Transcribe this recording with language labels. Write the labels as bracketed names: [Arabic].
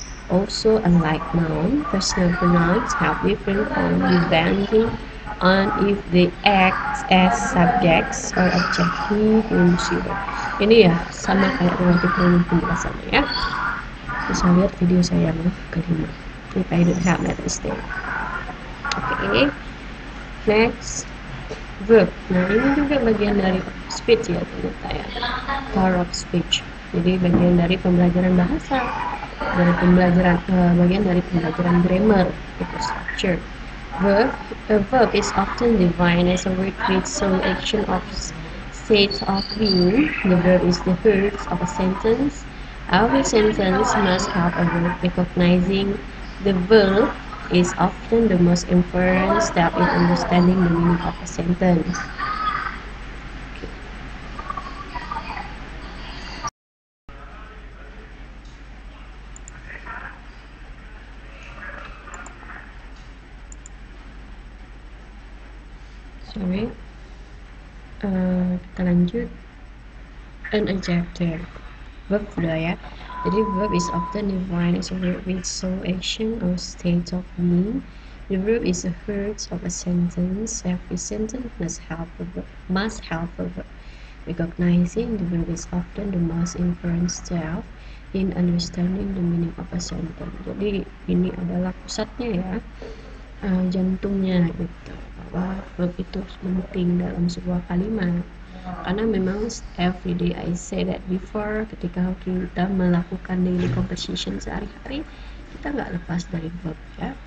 [English] Also, unlike noun, personal pronouns have different forms depending on if they act as subjects or object. He, him, she, her. [Indonesian] Ini ya sama kayak relative pronoun penjelasannya ya. Bisa lihat video saya yang kelima. [English] If I don't have that mistake. Oke, next verb. [Indonesian] Nah ini juga bagian dari speech ya ternyata ya, part of speech. Jadi bagian dari pembelajaran bahasa, dari pembelajaran bagian dari pembelajaran grammar itu structure. [English] A verb is often defined as a word with some action of state of being. The verb is the heart of a sentence. Every sentence must have a verb. Recognizing the verb is often the most important step in understanding the meaning of a sentence. Sorry, [Indonesian] kita lanjut. An adjective. Verb sudah ya. [English] Jadi verb is often defined as a word with some action or state of being. The verb is the heart of a sentence. Every sentence must have a verb. Recognizing the verb is often the most important step in understanding the meaning of a sentence. [Indonesian] Jadi ini adalah pusatnya ya, jantungnya gitu, bahwa verb itu penting dalam sebuah kalimat. Karena memang [English] everyday I say that before, [Indonesian] ketika kita melakukan [English] daily conversation [Indonesian] sehari-hari, kita nggak lepas dari verb ya.